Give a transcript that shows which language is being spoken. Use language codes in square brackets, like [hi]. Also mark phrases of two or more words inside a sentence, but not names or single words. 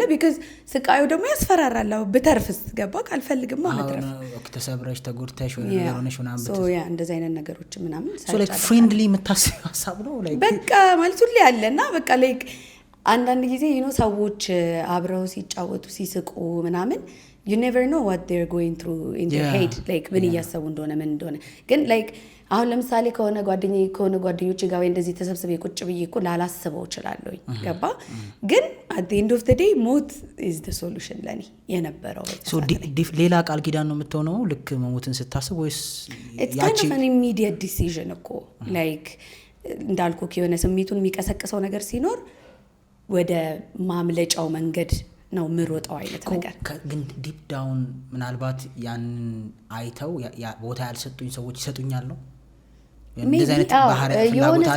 [am] ቢካዝ ስቃዩ ደግሞ ያስፈራራል። ብተርፍስ ገባ ካልፈልግማ መትረፍ ተሰብረሽ ተጎድተሽ ወይ ሆነሽ ምናምን ሶ ያ እንደዚህ አይነት ነገሮች ምናምን [en] so like friendly [am] የምታስቢው ሀሳብ ነው ላይክ በቃ ማለት ሁሉ ያለና በቃ ላይክ አንዳንድ ጊዜ ሰዎች አብረው ሲጫወቱ ሲስቁ ምናምን [en] you never know what they're going through in their head like [am] ምን እያሰቡ እንደሆነ ምን እንደሆነ ግን like አሁን ለምሳሌ ከሆነ ጓደኞች ጋር ወይ እንደዚህ ተሰብስበ ቁጭ ብዬ እኮ ላላስበው እችላለሁ። ገባ ግን [en] at the end of the day [am] ሞት is the solution ለኔ የነበረው። so ሌላ ቃል ኪዳን ነው የምትሆነው ልክ መሞትን ስታስብ ወይስ [en] it's kind of an immediate decision [am] እኮ like እንዳልኩ የሆነ ስሜቱን የሚቀሰቅሰው ነገር ሲኖር ወደ ማምለጫው መንገድ ነው ምሮጣው አይነት ነገር። ግን [en] deep down [am] ምናልባት ያንን አይተው ቦታ ያልሰጡኝ ሰዎች ይሰጡኛል ነው እንደዚህ አይነት ባህሪ ፍላጎት አለ።